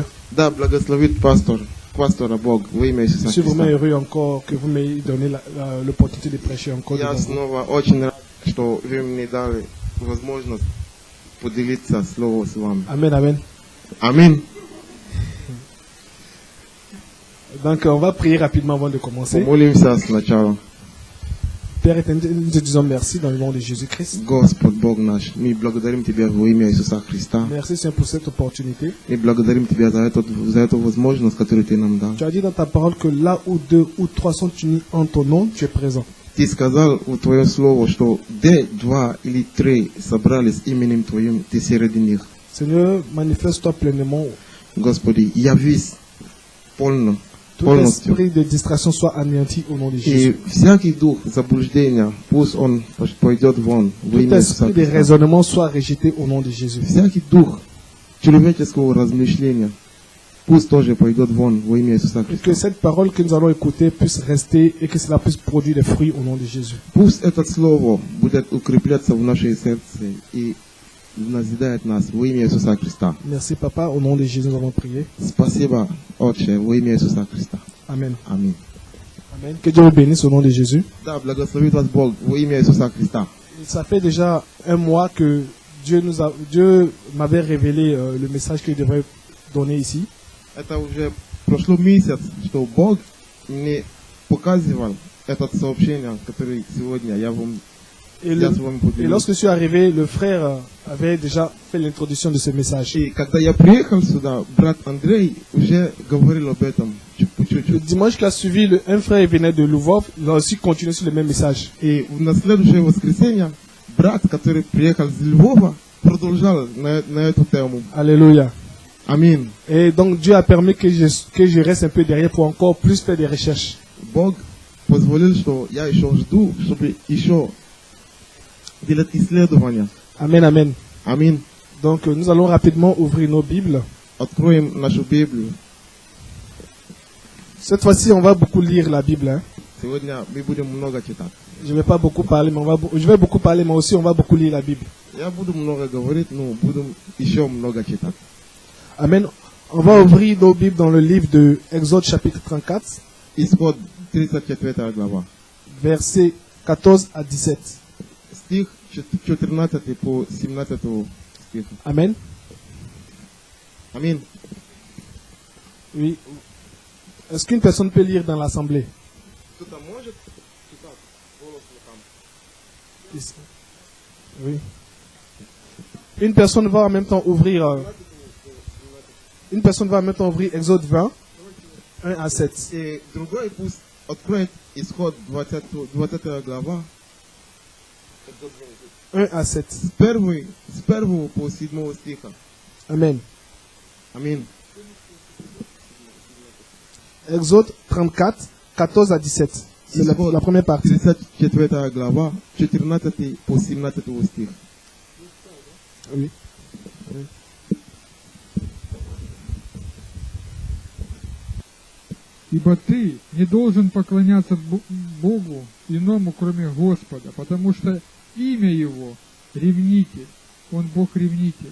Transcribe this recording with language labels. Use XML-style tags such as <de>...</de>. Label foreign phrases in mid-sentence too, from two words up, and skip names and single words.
<ru>Да, благословит пастора Бог во имя Иисуса</ru> <fr>Je suis vraiment</fr> <ru>Христа.</ru> <fr>heureux encore que vous m'ayez donné l'opportunité de prêcher encore</fr> <ru>Я</ru> <fr>devant vous.</fr> <ru>снова очень рад, что вы мне дали возможность поделиться словом с вами.</ru> <fr>Amen, amen.</fr> <ru>Аминь.</ru> <fr>Donc, on va prier rapidement avant de commencer.</fr> <ru>Помолимся сначала.</ru> <fr>Père éternel, nous te disons merci dans le nom de Jésus-Christ.</fr> <ru>Господь Бог наш, мы благодарим Тебя во имя Иисуса Христа.</ru> <fr>Merci Seigneur pour cette opportunité.</fr> <ru>Мы благодарим Тебя за эту возможность, которую Ты нам дал.</ru> <fr>Tu as dit dans ta parole que là où 2 ou 3 sont unis en ton nom, tu es présent.</fr> <ru>Ты сказал в Твое Слово, что где 2 или 3 собрались именем Твоим, Ты среди них.</ru> <fr>Seigneur, manifeste-toi pleinement.</fr> <ru>Господи, явись</ru> <fr>Tout</fr> <ru>полностью.</ru> <fr>esprit de distraction soit anéanti au nom de</fr> <ru>И</ru> <fr>Jésus.</fr> <ru>всякий дух заблуждения, пусть он пойдет вон во</ru> <fr>Tout</fr> <ru>имя Иисуса</ru> <fr>esprit de</fr> <ru>Христа.</ru> <fr>raisonnement soit rejeté au nom de Jésus.</fr> <ru>Всякий дух человеческого размышления, пусть тоже пойдет вон во имя Иисуса</ru> <fr>Et que</fr> <ru>Христа.</ru> <fr>cette parole que nous allons écouter puisse rester et que cela puisse produire des fruits au nom de Jésus.</fr> <ru>Пусть это слово будет укрепляться в нашей сердце и назидает нас во имя Иисуса Христа.</ru> <fr>Merci Papa, au nom de Jésus nous avons prié.</fr> <ru>Спасибо, Отче, во имя Иисуса Христа.</ru> <fr>Amen.</fr> <ru>Аминь.</ru> <fr>Amen. Que Dieu vous bénisse au nom de Jésus.</fr> <ru>Да, благословит вас Бог во имя Иисуса Христа.</ru> <fr>Ça fait déjà un mois que Dieu m'avait révélé le message qu'il devrait donner ici.</fr> <ru>Это уже прошло месяц, что Бог мне показывал это сообщение, которое сегодня я вам</ru> <fr>Et,</fr> <ru>я с вами</ru> <fr>et</fr> <ru>поделюсь.</ru> <fr>lorsque je suis arrivé, le frère avait déjà fait l'introduction de ce message.</fr> <ru>И когда я приехал сюда, брат Андрей уже говорил об этом</ru> <fr>Le</fr> <ru>чуть-чуть.</ru> <fr>dimanche qui a suivi, un frère venait de Lvov, il a aussi continué sur le même message.</fr> <ru>И на следующее воскресенье брат, который приехал из Львова, продолжал на эту тему.</ru> <fr>Alléluia.</fr> <ru>Аминь.</ru> <fr>Et donc Dieu a permis que je reste un peu derrière pour encore plus faire des recherches.</fr> <ru>Бог позволил, что я еще жду, чтобы еще делать исследования.</ru> <fr>Amen, amen.</fr> <ru>Аминь.</ru> <fr>Donc nous allons rapidement ouvrir nos Bibles.</fr> <ru>Откроем нашу Библию.</ru> <fr>Cette fois-ci, on va beaucoup lire la Bible. Hein.</fr> <ru>Сегодня мы будем много читать.</ru> <fr>Je ne vais pas beaucoup parler, mais je vais beaucoup parler, mais aussi on va beaucoup lire la Bible.</fr> <ru>Я буду много говорить, но будем еще много читать.</ru> <fr>Amen. On va ouvrir nos Bibles dans le livre de Exode chapitre 34,</fr> <ru>Исход 34 глава.</ru> <fr>versets 14 à 17.</fr> <ru>Стих 14 по 17 стих.</ru> <fr>Amen.</fr> <ru>Аминь.</ru> <fr>Oui. Est-ce qu'une personne peut lire dans l'assemblée?</fr> <ru>Кто-то может читать? Голос там.</ru> <fr>Ici. Oui. Une personne va en même temps ouvrir. Une personne va en même temps ouvrir Exode 20, 1 à 7.</fr> <ru>И другой пусть откроет Исход 20 глава.</ru> <fr>1 à 7.</fr> <ru>С первого по 7 стиха.</ru> <fr>Amen.</fr> <ru>Аминь.</ru> <fr>Exode 34, 14 à 17. C'est la première partie.</fr> <ru>34 глава, 14 по 17 стих.</ru> <fr>Oui.</fr> <ru>Ибо ты не должен поклоняться Богу иному, кроме Господа, потому что имя Его — ревнитель, Он Бог ревнитель.</ru>